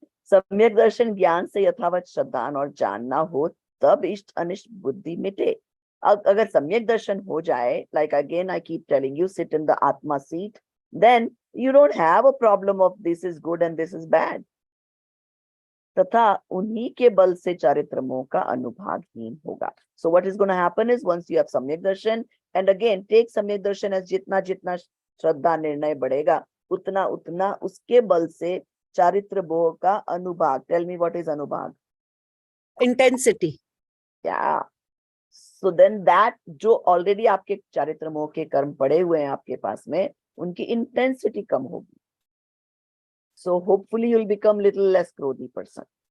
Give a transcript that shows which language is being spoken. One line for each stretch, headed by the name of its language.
Hindi: सम्यक दर्शन ज्ञान से यथावत श्रद्धान और जानना हो तब इष्ट अनिष्ट बुद्धि मिटे. अगर सम्यक दर्शन हो जाए,
English: like again I keep telling you, sit in the atma seat, then you don't have a problem of this is good and this is bad.
Hindi: तथा उन्हीं के बल से चारित्र मोह का अनुभागहीन होगा.
English: So what is going to happen is once you have
Hindi: सम्यक दर्शन,
English: and again take
Hindi: सम्यक दर्शन as जितना जितना श्रद्धा निर्णय बढ़ेगा उतना उतना उसके बल से चारित्र मोह का अनुभाग.
English: Tell me what is अनुभाग? Intensity. Yeah. So then
Hindi: that जो already आपके चारित्र मोह के कर्म पड़े हुए हैं आपके पास में, उनकी intensity कम होगी.
English: So hopefully you'll become little less krodhi person.